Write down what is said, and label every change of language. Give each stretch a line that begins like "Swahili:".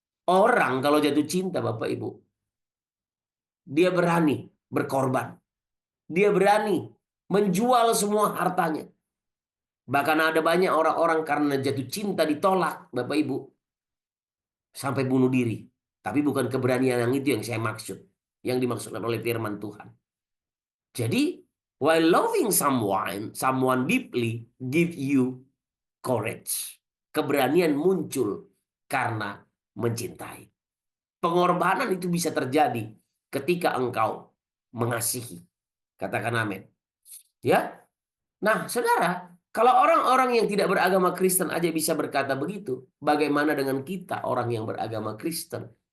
Indonesian: Orang kalau jatuh cinta Bapak Ibu, dia berani berkorban. Dia berani menjual semua hartanya. Bahkan ada banyak orang-orang karena jatuh cinta ditolak, Bapak Ibu, sampai bunuh diri. Tapi bukan keberanian yang itu yang saya maksud, yang dimaksudkan oleh firman Tuhan.
English: Jadi, while loving someone deeply give you courage.
Indonesian: Keberanian muncul karena mencintai. Pengorbanan itu bisa terjadi ketika engkau mengasihi. Katakan amin. Ya. Nah, saudara, kalau orang-orang yang tidak beragama Kristen aja bisa berkata begitu, bagaimana dengan kita orang yang beragama Kristen?